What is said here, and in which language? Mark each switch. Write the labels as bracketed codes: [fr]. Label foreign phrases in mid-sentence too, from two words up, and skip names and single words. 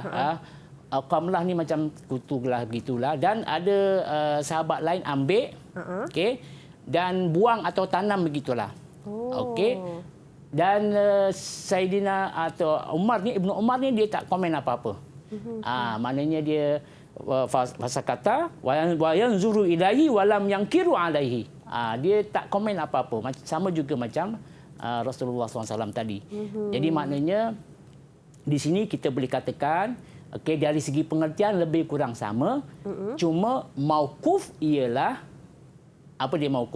[ms] Qamlah ni macam kutu lah begitulah, dan ada sahabat lain ambil, okey, dan buang atau tanam begitulah. Oh. Okey. Dan Saidina atau Ibnu Umar ni dia tak komen apa-apa. Maknanya dia fasa kata [ar] وينظر إليه ولم ينكر عليه. [ms] Dia tak komen apa-apa. Sama juga macam Rasulullah SAW tadi. Jadi maknanya di sini kita boleh katakan dari segi pengertian lebih kurang sama. Cuma mauquf ialah apa dia mauquf?